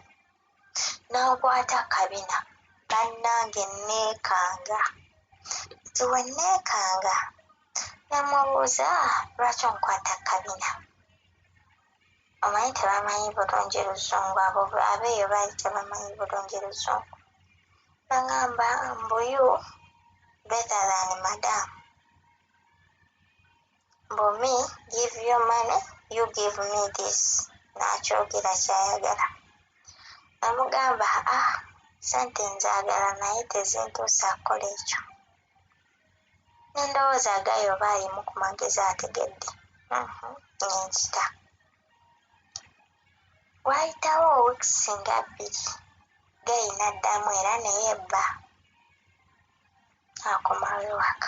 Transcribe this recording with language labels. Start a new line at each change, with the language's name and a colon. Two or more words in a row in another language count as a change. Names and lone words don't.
Ganda: N'ankwata kabina bannange neekanga. Nti we neekanga namubuuza lwaki onkwata kabina. Omanyi tebamanyi bulungi Luzungu abeeyo baali tebamanyi bulungi Luzungu. Nagamba mbuyu
English: better than madam. Mbumi give you money you give me this.
Ganda: N'akyogera kyayagala. Namugamba sente nzaagala naye tezintuusa kukola ekyo. Nendowooza Gayi oba alimu ku magezi ategedde. Nenkita. Wayitawo wiikisi nga 2 Gayi n'addamu era naye bba akomawo waka.